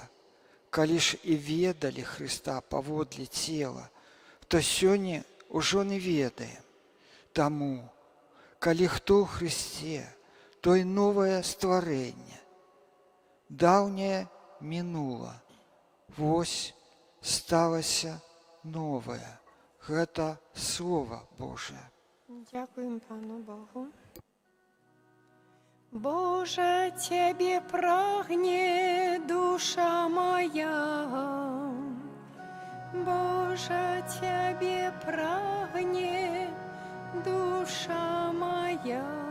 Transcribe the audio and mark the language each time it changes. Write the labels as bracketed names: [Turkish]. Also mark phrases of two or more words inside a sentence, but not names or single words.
[Belarusian] Калі ж і ведалі Хрыста паводле цела, то сёння ўжо не ведаем. Таму, калі хто ў Хрысце, то і новае стварэнне. Даўняе мінула, вось сталася новае. [Russian] Гэта Слово Божие. [Ukrainian] Дякуем Пану Богу. Боже, Тебе прагне душа моя, Боже, Тебе прагне душа моя.